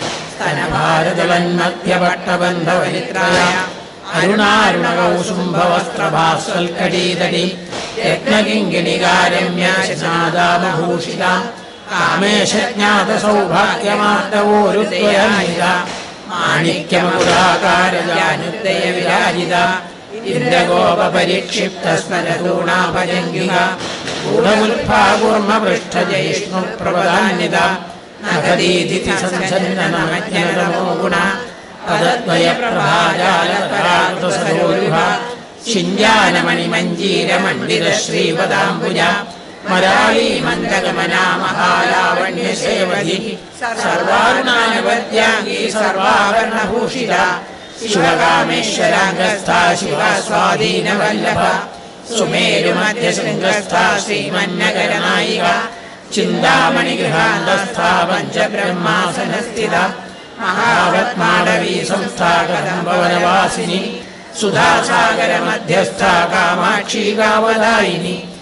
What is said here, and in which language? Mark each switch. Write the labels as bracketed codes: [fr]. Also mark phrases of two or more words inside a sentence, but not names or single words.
[sa] स्तनभारतवन्मध्यपट्टबन्धवनित्रया अरुणारुणकौसुम्भवस्त्रभास्वल्कटीतटी यत्नकिङ्गिणिकारम्याशनादामभूषिता कामेशज्ञातसौभाग्यमार्दवोरुत्वयन्विता माणिक्यमकुराकारजानुद्दयविराजिता इन्द्रगोपपरिक्षिप्तस्मरतूणाभजङ्गिका गूढमुल्फा कूर्मपृष्ठजयिष्णुप्रपदान्विता നഖദീതിഥി സഞ്ചന്നനമജ്ഞനതമോ ഗുണ പദദ്വയപ്രഭാജാലതരാകൃതസരോരുഹ ശിഞ്ജാനമണിമഞ്ജീരമണ്ഡിതശ്രീപദാംബുജ മരാളീ മന്ദഗമനാ മഹാലാവണ്യസേവധി സർവാരുണാനവദ്യാംഗീ സർവാഭരണഭൂഷിത ശിവകാമേശ്വരാംഗസ്ഥാ ശിവസ്വാധീനവല്ലഭ സുമേരുമധ്യശൃംഗസ്ഥാ ശ്രീമന്നഗരനായിക ചിന്താമണിഗൃഹാന്തസ്ഥാ പഞ്ചബ്രഹ്മാസനസ്ഥിത മഹാപത്മാടവീ സംസ്ഥാ കദംബവനവാസിനി സുധാസാഗരമധ്യസ്ഥാ കാമാക്ഷി കാവദായിനി